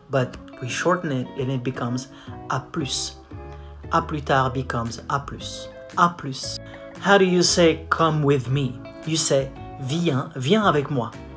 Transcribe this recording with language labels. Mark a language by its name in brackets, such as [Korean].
[English] But we shorten it and it becomes [French] à plus. À plus tard [English] becomes [French] à plus. À plus. [English] How do you say come with me? You say [French] viens, viens avec moi.